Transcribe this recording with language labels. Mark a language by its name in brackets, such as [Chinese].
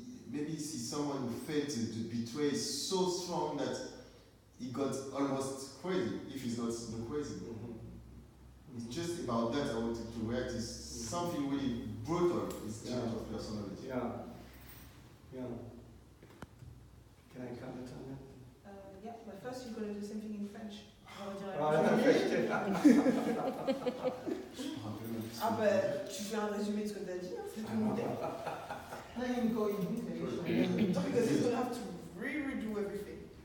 [English] Maybe it's someone who felt the betray so strong that he got almost crazy, if he's not crazy. It's just about that I wanted to react. It's something really brutal, this change of personality. Yeah. Can I comment on that? Yeah, but first you're going to do something in French. [French] Ah ben, tu fais un résumé de ce que tu as dit, hein, c'est tout le monde. [English] Because he's going to have to redo everything.